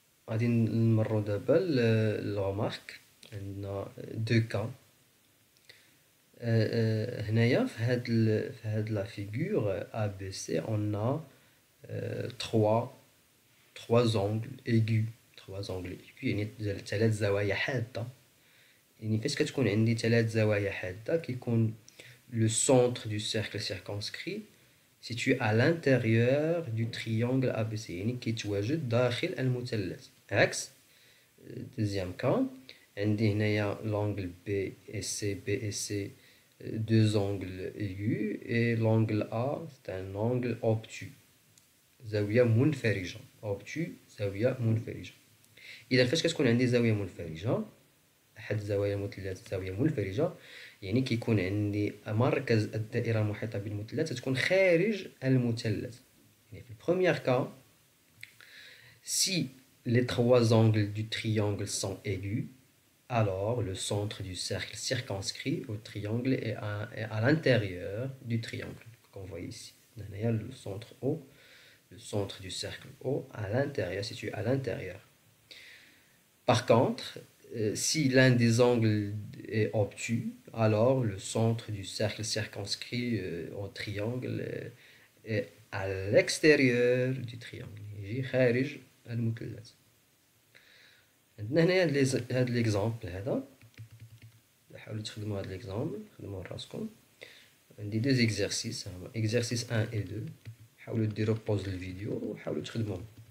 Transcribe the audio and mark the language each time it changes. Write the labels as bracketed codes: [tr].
[ar] غادي نمروا دابا الغمارك. عندنا دو كا هنايا في هاد لا فيغور ABC on a trois angles aigus. يعني ثلاث زوايا حادة. [fr] يعني فاش كتكون عندي ثلاث زوايا حادة كيكون le centre du cercle circonscrit situé à l'intérieur du triangle ABC. [ar] يعني كيتواجد داخل المثلث. [fr] عكس deuxième cas عندي هنايا l'angle B et C deux angles aigus et l'angle A c'est un angle obtus. [ar] زاوية منفرجة. obtus زاوية منفرجة. إذا فاش كتكون عندي زاوية منفرجة أحد زوايا المثلث زاوية منفرجة يعني كيكون عندي مركز الدائرة المحيطة بالمثلث تكون خارج المثلث. [fr] يعني في البروميير كا si les trois angles du triangle sont aigus alors le centre du cercle circonscrit au triangle est à l'intérieur du triangle comme vous voyez ici. Il y a le centre O, le centre du cercle O à l'intérieur, situé à l'intérieur. Par contre, si l'un des angles est obtus, alors le centre du cercle circonscrit au triangle est à l'extérieur du triangle. [ar] يجي خارج المثلث. عندنا هنا هاد ليكزامبل هذا. حاولوا تخدموا هاد ليكزامبل، خدموه راسكم. [fr] عندي deux exercices, exercice 1 et 2. [ar] حاولوا ديروا pause الفيديو وحاولوا تخدموهم.